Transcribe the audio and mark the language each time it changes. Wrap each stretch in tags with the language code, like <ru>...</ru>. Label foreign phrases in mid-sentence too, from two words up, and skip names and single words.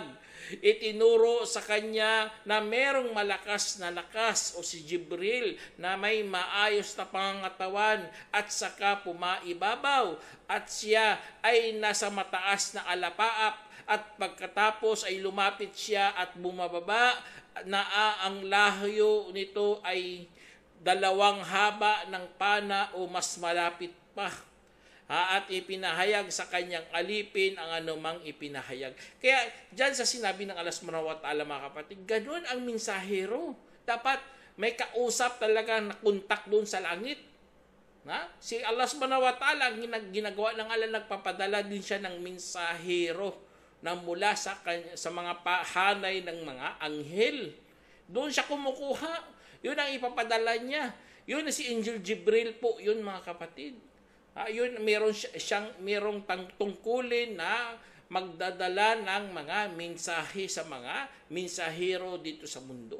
<tl>Itinuro sa kanya na merong malakas na lakas o si Jibril na may maayos na pangangatawan at saka pumaibabaw at siya ay nasa mataas na alapaap at pagkatapos ay lumapit siya at bumababa na ang layo nito ay 2 haba ng pana o mas malapit pa. At ipinahayag sa kanyang alipin ang anumang ipinahayag. Kaya dyan sa sinabi ng Allah</tl> <ar>سبحانه وتعالى</ar> <tl>mga kapatid, ganun ang mensahero. Dapat may kausap talaga na kontak doon sa langit. Si Allah</tl> <ar>سبحانه وتعالى,</ar> <tl>ang ginagawa ng Allah, nagpapadala din siya ng mensahero na mula sa mga pahanay ng mga anghel. Doon siya kumukuha. Yun ang ipapadala niya. Yun na si Angel Jibril po, yun mga kapatid. Yun, merong tungkulin na magdadala ng mga mensahe sa mga mensahero dito sa mundo.</tl>